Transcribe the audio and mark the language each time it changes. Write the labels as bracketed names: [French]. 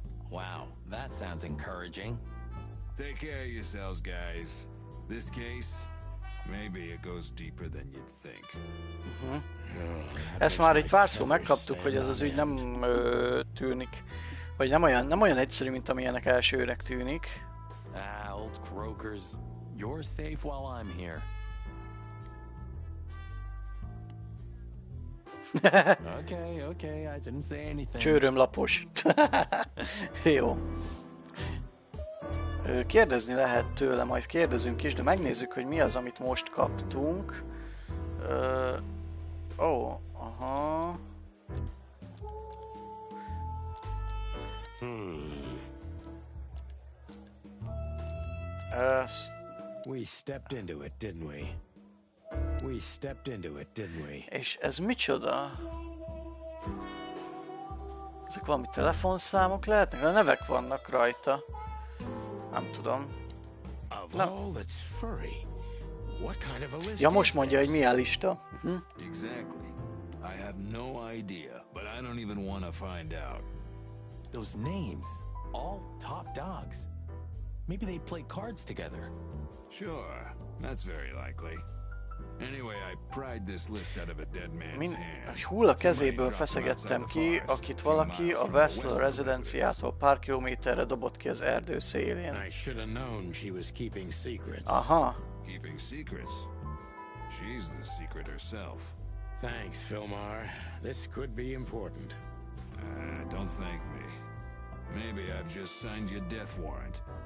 [English] Wow, that sounds encouraging. Take care of yourselves, guys. This case, maybe it goes deeper than you'd think. [Hungarian] Ezt már egy párszor megkaptuk, hogy ez az ügy nem tűnik, vagy nem olyan egyszerű, mint amilyenek elsőnek tűnik. [English] Old croakers. You're safe while I'm here. Okay, I didn't say anything. [Hungarian] Csőrömlapos. Jó. Kérdezni lehet tőle, majd kérdezünk is, de megnézzük, hogy mi az, amit most kaptunk. Aha. [English] We stepped into it, didn't we? We stepped into it, didn't we? [Hungarian] És ez micsoda? Ezek valami telefonszámok lehetnek? A nevek vannak rajta. Nem tudom. [English] Of all that's furry, what kind of a list? [Hungarian] Ja, most mondja, hogy milyen lista. [English] Exactly. I have no idea, but I don't even want to find out. Those names, all top dogs. Maybe they play cards together. Sure, that's very likely. Anyway, I pried this list out of a dead man's hand. [Hungarian] Hulla kezéből feszegettem ki, akit valaki a Wessler rezidenciától pár kilométerre dobott ki az erdő szélén. [English] I should have known she was keeping secrets. Aha. Keeping secrets. She's the secret herself. Thanks, Filmar. This could be important. Don't thank me. Maybe I've just signed your death warrant.